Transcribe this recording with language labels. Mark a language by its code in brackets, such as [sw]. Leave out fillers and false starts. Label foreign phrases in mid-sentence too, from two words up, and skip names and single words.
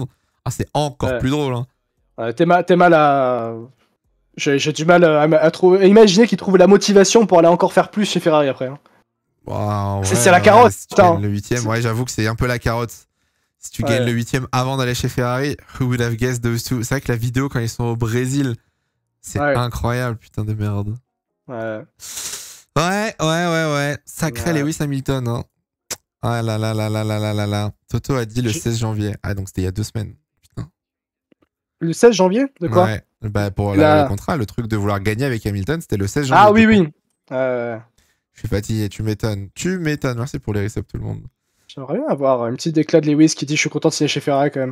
[fr] Ah, c'est encore plus drôle. Hein. T'es mal à. J'ai du mal à trouver. Imaginer qu'il trouve la motivation pour aller encore faire plus chez Ferrari après. Hein. Wow, c'est la carotte. Si tu gagnes le 8ème, ouais, j'avoue que c'est un peu la carotte. Si tu gagnes le 8ème avant d'aller chez Ferrari, [en] who would have guessed those two? [fr] C'est vrai que la vidéo quand ils sont au Brésil, c'est incroyable, putain de merde. Ouais. Sacré Lewis Hamilton. Hein. Ah là là là là là là là là. Toto a dit le 16 janvier. Ah donc c'était il y a 2 semaines. Putain. Le 16 janvier? De quoi? Ouais. Bah pour le contrat, le truc de vouloir gagner avec Hamilton, c'était le 16 janvier. Ah oui. Je suis fatigué, tu m'étonnes. Merci pour les resubs tout le monde. J'aimerais bien avoir une petite déclat de Lewis qui dit je suis content de signer chez Ferrari quand même.